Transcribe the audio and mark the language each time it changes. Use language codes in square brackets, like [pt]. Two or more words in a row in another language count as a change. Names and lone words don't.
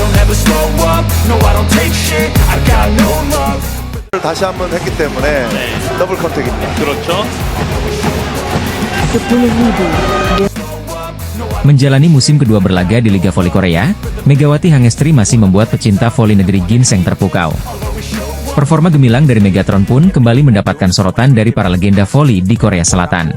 [en] never slow up, no I don't take shit, I got no love. [ko] 다시 한번 했기 때문에 더블 컨택입니다. 그렇죠. [id] Menjalani musim kedua berlaga di Liga Voli Korea, Megawati Hangestri masih membuat pecinta voli negeri ginseng terpukau. Performa gemilang dari Megatron pun kembali mendapatkan sorotan dari para legenda voli di Korea Selatan.